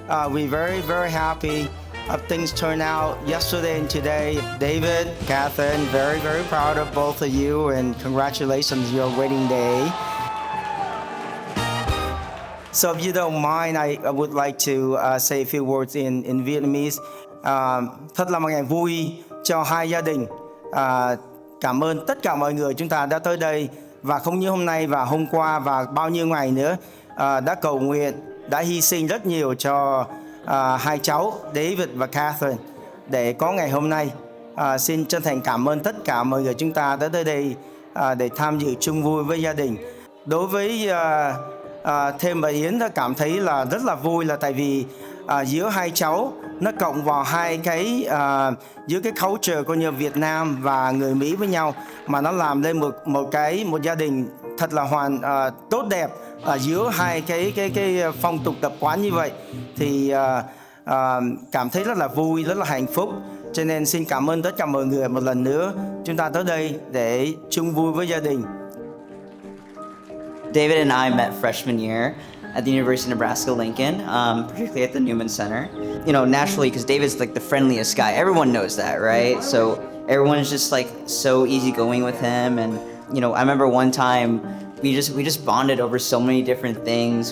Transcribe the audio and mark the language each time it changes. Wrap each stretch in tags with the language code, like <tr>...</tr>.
<en>We're very, very happy of things turned out yesterday and today. David, Kathryn, very, very proud of both of you, and congratulations on your wedding day. So if you don't mind, I would like to say a few words in Vietnamese.</en> <vi>Thật là một ngày vui cho hai gia đình. Cảm ơn tất cả mọi người chúng ta đã tới đây, và không như hôm nay và hôm qua và bao nhiêu ngày nữa đã cầu nguyện, đã hy sinh rất nhiều cho hai cháu David và Kathryn để có ngày hôm nay. Xin chân thành cảm ơn tất cả mọi người chúng ta đã tới đây để tham dự chung vui với gia đình. Đối với Thêm và Yến đã cảm thấy là rất là vui, là tại vì giữa hai cháu nó cộng vào hai cái giữa cái culture của như Việt Nam và người Mỹ với nhau, mà nó làm lên một gia đình thật là tốt đẹp giữa hai cái phong tục tập quán như vậy. Thì cảm thấy rất là vui, rất là hạnh phúc. Cho nên xin cảm ơn tất cả mọi người một lần nữa chúng ta tới đây để chung vui với gia đình.</vi> <en>David and I met freshman year at the University of Nebraska, Lincoln, particularly at the Newman Center. You know, naturally, because David's like the friendliest guy. Everyone knows that, right? So everyone's just like so easygoing with him. And, you know, I remember one time we just bonded over so many different things.</en>